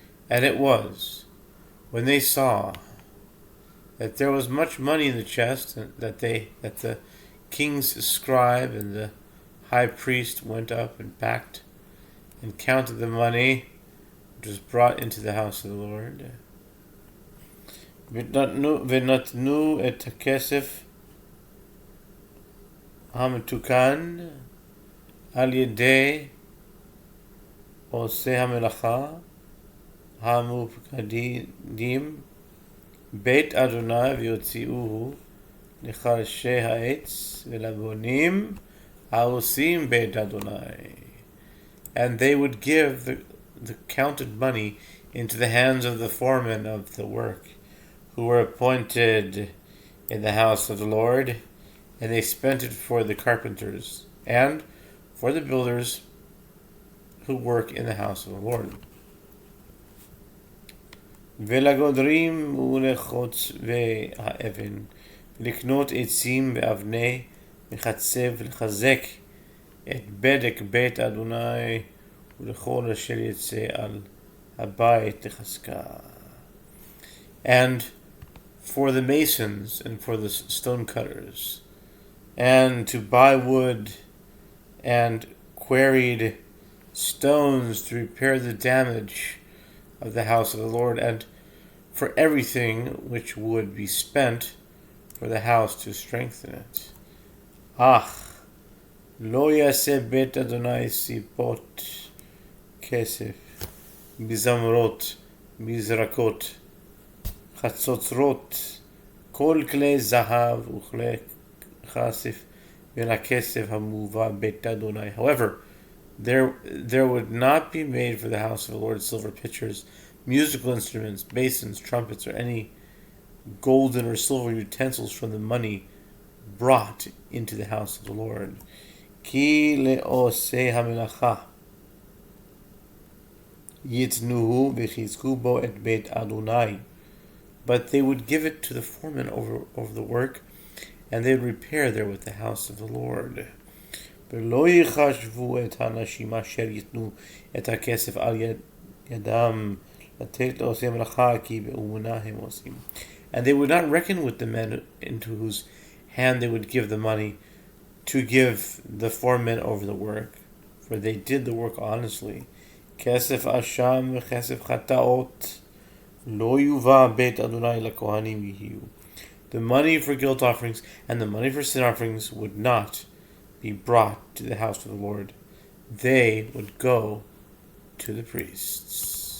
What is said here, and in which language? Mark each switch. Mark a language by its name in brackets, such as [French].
[English] And it was when they saw that there was much money in the chest, and that the king's scribe and the high priest went up and packed and counted the money which was brought into the house of the Lord. [Hebrew] V'natnu et hakesef המתוקן על ידי עושי המלאכה המופקדים בית אדוני ויוציאוהו לחרשי העץ ולבונים העושים בית אדוני. [English] And they would give the counted money into the hands of the foremen of the work, who were appointed in the house of the Lord, and they spent it for the carpenters and for the builders who work in the house of the Lord. [Hebrew] ולגודרים ולחוצבי האבן, לקנות עצים ואבני מחצב, לחזק את בדק בית אדוני ולכל אשר יצא על הבית לחזקה. [English] And for the masons and for the stone cutters, and to buy wood and quarried stones to repair the damage of the house of the Lord, and for everything which would be spent for the house to strengthen it. [Hebrew] לא יעשה בית אדוני סיפות כסף, בזמרות, מזרקות, חצוצרות, כל כלי זהב וכלי כסף מן הכסף המובא בית אדוני. [English] However, there would not be made for the house of the Lord silver pitchers, musical instruments, basins, trumpets, or any golden or silver utensils from the money brought into the house of the Lord. [Hebrew] כי לעושי המלאכה יתנוהו ויחזקו בו את בית אדוני. [English] But they would give it to the foreman over the work, and they would repair there with the house of the Lord. [Hebrew] ולא יחשבו את האנשים אשר ייתנו את הכסף על ידם לתת לעושי המלאכה כי באמונה הם עושים. [English] And they would not reckon with the men into whose hand they would give the money to give the foremen over the work, for they did the work honestly. [Hebrew] כסף אשם וכסף חטאות לא יובא בית אדוני לכהנים יהיו. [English] The money for guilt offerings and the money for sin offerings would not be brought to the house of the Lord. They would go to the priests.